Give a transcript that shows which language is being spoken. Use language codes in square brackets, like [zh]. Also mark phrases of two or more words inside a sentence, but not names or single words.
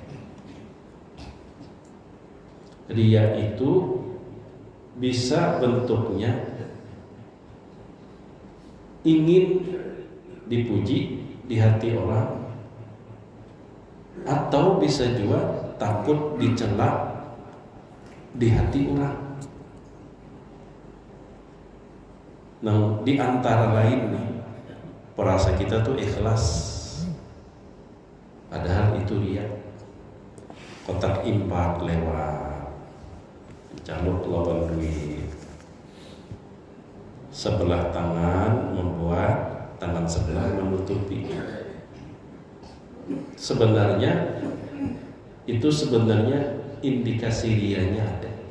[id] Riya itu bisa bentuknya ingin dipuji di hati orang, atau bisa juga takut dicela di hati orang. Nah, di antara lain nih, perasa kita tuh ikhlas, padahal itu riya. [bjn] Kotak impak lewat, caluk lawan duit, sebelah tangan membuat tangan sebelah menutupi. [id] Sebenarnya itu indikasi riyanya ada.